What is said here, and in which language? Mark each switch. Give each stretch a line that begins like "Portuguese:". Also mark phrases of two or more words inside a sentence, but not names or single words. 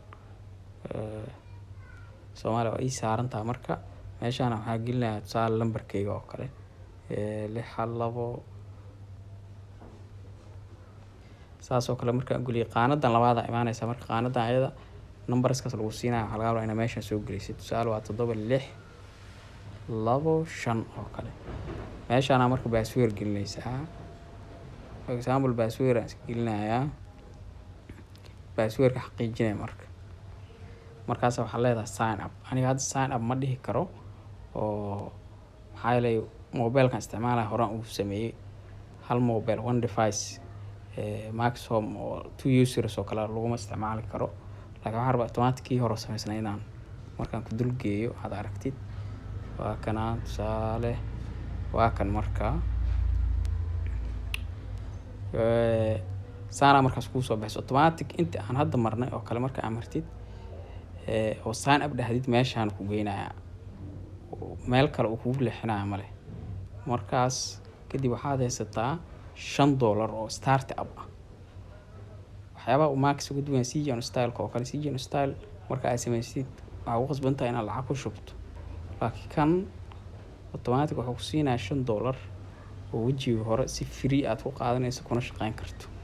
Somali: Soomaaliya waa ii saaran taa marka meeshaan waxa gelinayaa tusaale lambarkayga oo kale 612 saasoo kale marka galiyo qaanadan labaad imaanaysa marka qaanadan ayada numberskaas lagu siinayo waxa laga yaabaa in meeshan soo gelisid tusaale waa 7625 oo kale meeshaan marka password gelinaysaa
English: for example password
Somali: aan gelinayaa password ka xaqiijinay markaas waxa leedahay
English: sign up
Somali: aniga hadda
English: sign up
Somali: ma dhihi karo oo maxaa yeelay mobile-kan isticmaalaya horaan uu sameeyay hal mobile
English: one device
Somali: Max Home oo 2 users oo kale laguma isticmaali karo laakiin waxaan rabaa automatic hore sameysnaa inaan markaan ku dul geeyo aad aragtid waa kana tusaale waa kan marka saana markaas ku soo baxso automatic inta aan hadda marnay oo kale marka aan martid oo
English: sign up
Somali: dhahdid meeshaan ku geynaya meel kale uu kugu leexinaya male markaas kadib waxaad haysataa $5 oo
English: start up
Somali: ah waxyaaba uu Max ugu duwan CGN Style oo kale CGN Style marka ay sameysid waxa ugu qasbantahay inaad lacag ku shubto laakiin kan automatic wuxuu ku siinayaa $5 oo wajiga hore si free aad ku qaadanayso kuna shaqeyn karto